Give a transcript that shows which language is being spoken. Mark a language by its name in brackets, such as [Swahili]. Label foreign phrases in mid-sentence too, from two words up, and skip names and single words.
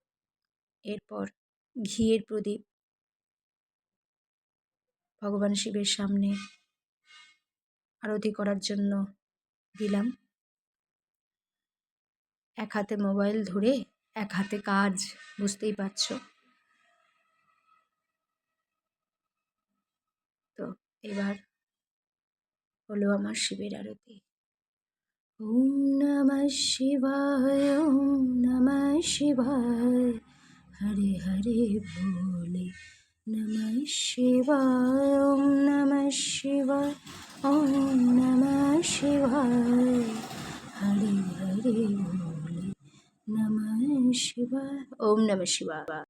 [Bangla] এরপর ঘিয়ের প্রদীপ ভগবান শিবের সামনে আরতি করার জন্য দিলাম। এক হাতে মোবাইল ধরে এক হাতে কাজ, বুঝতেই পারছো। তো এবার হলো আমার শিবের আরতি। [Sanskrit] ওম নমঃ শিবায়, ওম নমঃ শিবায়, হরে হরে ভোলে নমঃ শিবায়, ওম নমঃ শিবায়, ওম নমঃ শিবায়, হরে হরে ভোলে নমঃ শিবায়, ওম নমঃ শিবায়।